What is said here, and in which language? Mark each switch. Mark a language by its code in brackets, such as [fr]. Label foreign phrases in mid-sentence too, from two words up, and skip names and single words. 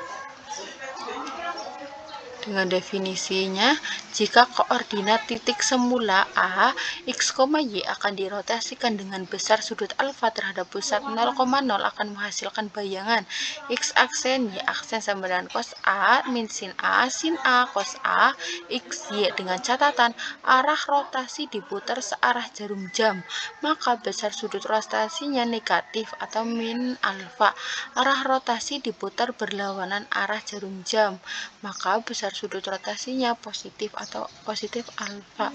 [id] Dengan definisinya, jika koordinat titik semula A, X, Y akan dirotasikan dengan besar sudut alfa terhadap pusat 0,0 akan menghasilkan bayangan X aksen, Y aksen sama dengan cos A, min sin A, cos A, X, Y dengan catatan arah rotasi diputar searah jarum jam, maka besar sudut rotasinya negatif atau min alfa. Arah rotasi diputar berlawanan arah jarum jam, maka besar sudut rotasinya positif atau positif alfa.